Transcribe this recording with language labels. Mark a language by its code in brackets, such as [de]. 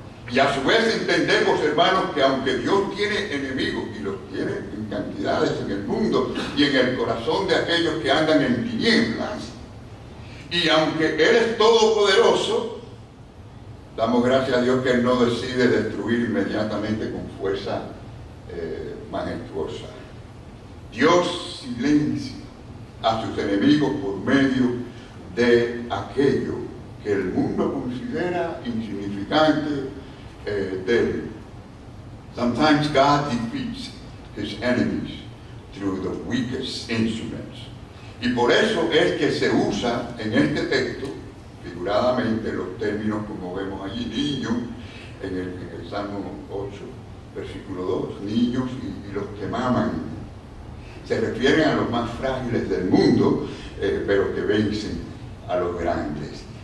[es] Y a su vez entendemos, hermanos, que aunque Dios tiene enemigos, y los tiene en cantidades en el mundo y en el corazón de aquellos que andan en tinieblas, y aunque Él es todopoderoso, damos gracias a Dios que Él no decide destruir inmediatamente con fuerza majestuosa. Dios silencia a sus enemigos por medio de aquello que el mundo considera insignificante, débil. [en] Sometimes God defeats his enemies through the weakest instruments. [es] Y por eso es que se usa en este texto, figuradamente, los términos como vemos allí, niños, en el Salmo 8, versículo 2, niños y los que maman. Se refieren a los más frágiles del mundo, pero que vencen a los grandes.